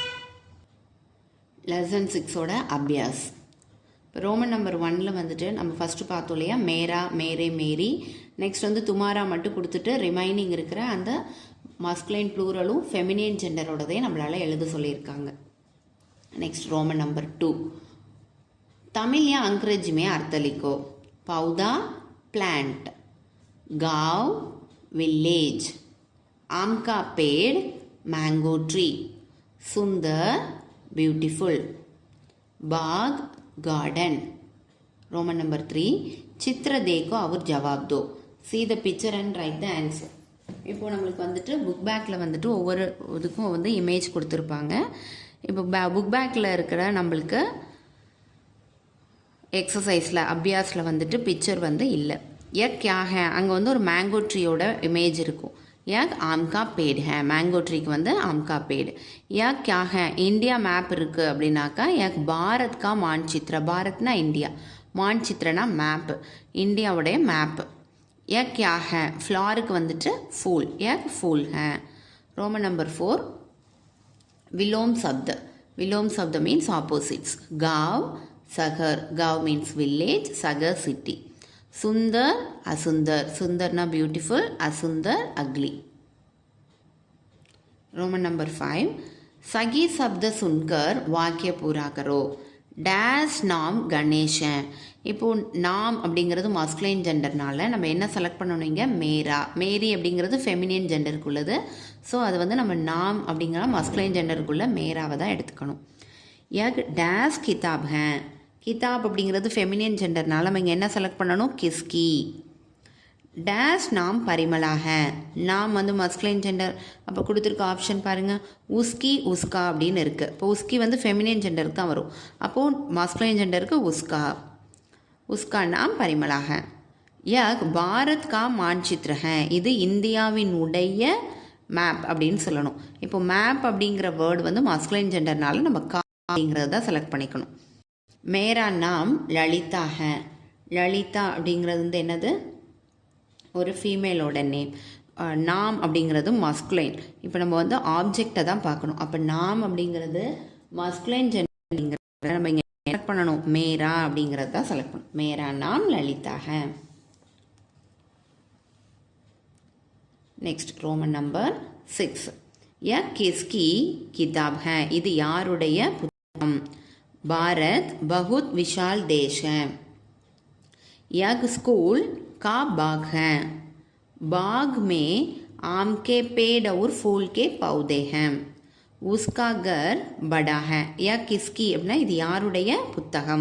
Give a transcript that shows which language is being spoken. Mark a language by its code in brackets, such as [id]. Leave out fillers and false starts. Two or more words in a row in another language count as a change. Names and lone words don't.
[ta] லெசன் 6ஓட அபியாஸ். இப்போ ரோமன் நம்பர் 1 வந்துட்டு நம்ம ஃபஸ்ட்டு பார்த்தோம் இல்லையா, [hi] मेरा मेरे मेरी. [ta] நெக்ஸ்ட் வந்து துமாரா மட்டும் கொடுத்துட்டு ரிமைனிங் இருக்கிற அந்த [en] masculine plural feminine gender [ta] நம்மளால் எழுத சொல்லியிருக்காங்க. [en] next Roman number [hi] 2 तमिल या अंग्रेजी में अर्थ लिखो। पौधा प्लांट, गांव विलेज, आम का पेड़ [en] mango tree, [hi] सुंदर ब्यूटीफुल, बाग गार्डन, [en] Roman number 3, [hi] चित्र देखो और जवाब दो. [en] See the picture and write the answer. [ta] இப்போ நம்மளுக்கு வந்துட்டு [en] book back [ta] வந்துட்டு ஒவ்வொரு இதுக்கும் வந்து இமேஜ் கொடுத்துருப்பாங்க. இப்போ [en] book back [ta] இருக்கிற நம்மளுக்கு எக்ஸசைஸில் அபியாஸில் வந்துட்டு பிக்சர் வந்து இல்லை. [hi] क्या है [ta] அங்கே வந்து ஒரு [en] mango tree [ta] இமேஜ் இருக்கும். [hi] आम का पेड़ है, [en] mango tree [hi] को வந்து आम का पेड़. क्या है [en] India map [ta] இருக்குது அப்படின்னாக்கா [hi] பாரத் का मानचित्र, [ta] பாரத்னா இந்தியா, மான்சித்திரனா மேப், இந்தியாவுடைய மேப். [hi] क्या है [ta] ஃப்ளாருக்கு வந்துட்டு [hi] फूल, फूल है. [en] Roman number [hi] 4, विलोम शब्द. विलोम शब्द [en] means opposites. [hi] गांव शहर, गांव [en] means village, [hi] शहर सिटी. सुंदर असुंदर, सुंदरना ब्यूटीफुल, असुंदर अगली. [en] Roman number [hi] 5, सही शब्द सुनकर वाक्य पूरा करो. डैश नाम गणेश. [ta] இப்போ நாம் அப்படிங்கிறது [en] masculine gender [ta] நம்ம என்ன செலக்ட் பண்ணணும் இங்கே மேரா. மேரி அப்படிங்கிறது [en] feminine gender. [ta] ஸோ அது வந்து நம்ம நாம் அப்படிங்கிற [en] masculine gender [ta] மேராவை தான் எடுத்துக்கணும். [hi] डैश किताब है. [ta] கிதாப் அப்படிங்கிறது [en] feminine gender [ta] நம்ம இங்கே என்ன செலக்ட் பண்ணணும் கிஸ்கி. [hi] डैश नाम परिमला है. [ta] நாம் வந்து [en] masculine gender. [ta] அப்போ கொடுத்துருக்க ஆப்ஷன் பாருங்கள், [hi] उसकी उसका [ta] அப்படின்னு இருக்குது. இப்போ உஸ்கி வந்து [en] feminine gender [ta] தான் வரும். அப்போது [en] masculine gender [ta] உஸ்கா. [hi] उसका नाम परिमला है. यह भारत का मानचित्र है. [ta] இது இந்தியாவினுடைய மேப் அப்படின்னு சொல்லணும். இப்போ மேப் அப்படிங்கிற வேர்டு வந்து [en] masculine gender [ta] நம்ம கா அப்படிங்கிறத தான் செலக்ட் பண்ணிக்கணும். [hi] मेरा नाम ललिता है. [ta] லலிதா அப்படிங்கிறது வந்து என்னது, ஒரு ஃபீமேலோட நேம். நாம் அப்படிங்கிறது மாஸ்குலைன். இப்போ நம்ம வந்து ஆப்ஜெக்டை தான் பார்க்கணும். அப்போ நாம் அப்படிங்கிறது [en] masculine gender [ta] அப்படிங்கிறத நம்ம இங்கே செலக்ட் பண்ணணும். மேரா அப்படிங்கிறது தான் செலக்ட் பண்ணணும். [hi] मेरा नाम ललिता है. [en] next Roman number 6, [hi] यह किसकी किताब है. [ta] இது யாருடைய புத்தகம். பாரத் [hi] बहुत विशाल देश है. यह स्कूल का बाग है. बाग में आम के पेड़ और फूल के पौधे हैं. उसका घर बड़ा है. या किसकी [ta] அப்படின்னா இது யாருடைய புத்தகம்.